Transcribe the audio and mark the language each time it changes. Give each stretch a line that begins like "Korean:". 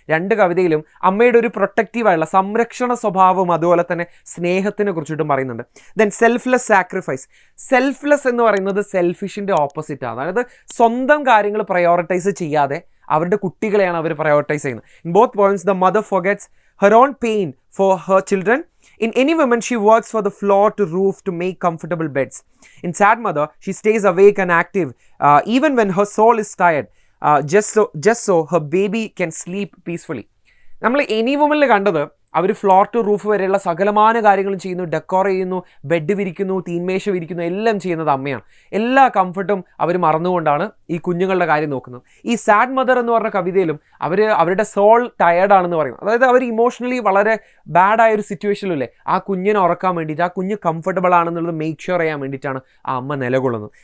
Malayalam: 2 കവിതയിലും അമ്മയുടെ ഒരു പ്രൊട്ടക്റ്റീവായുള്ള സംരക്ഷണ സ്വഭാവവും അതുപോലെ തന്നെ സ്നേഹത്തിനെ കുറിച്ചിട്ടും പറയുന്നുണ്ട്.
English: Then selfless sacrifice.
Malayalam: സെൽഫ്ലെസ് എന്ന് പറയുന്നത് സെൽഫിഷിൻ്റെ ഓപ്പോസിറ്റാണ്. അതായത് സ്വന്തം കാര്യങ്ങൾ പ്രയോറിറ്റൈസ് ചെയ്യാതെ അവരുടെ കുട്ടികളെയാണ് അവർ പ്രയോറിറ്റൈസ് ചെയ്യുന്നത്.
English: In both points the mother forgets her own pain for her children. In Any Woman, she works for the floor to roof to make comfortable beds. In Sad Mother, she stays awake and active even when her soul is tired, just so her baby can sleep peacefully.
Malayalam: നമ്മൾ any വുമനിൽ കണ്ടത് അവർ floor to roof വരെയുള്ള സകലമാന കാര്യങ്ങളും ചെയ്യുന്നു, decor ചെയ്യുന്നു, bed വിരിക്കുന്നു, തീന്മേശ വിരിക്കുന്നു, എല്ലാം ചെയ്യുന്നത് അമ്മയാണ്. എല്ലാ കംഫർട്ടും അവർ മറന്നുകൊണ്ടാണ് ഈ കുഞ്ഞുങ്ങളുടെ കാര്യം നോക്കുന്നത്. ഈ സാഡ് മദർ എന്ന് പറഞ്ഞ കവിതയിലും അവരുടെ സോൾ ടയേർഡാണെന്ന് പറയുന്നത്, അതായത് അവർ ഇമോഷണലി വളരെ ബാഡായ ഒരു സിറ്റുവേഷനിലല്ലേ ആ കുഞ്ഞിനെ ഉറക്കാൻ വേണ്ടിയിട്ട്, ആ കുഞ്ഞ് കംഫർട്ടബിൾ ആണെന്നുള്ളത് മേക്ക് ഷുവർ ചെയ്യാൻ വേണ്ടിയിട്ടാണ് ആ അമ്മ നിലകൊള്ളുന്നത്.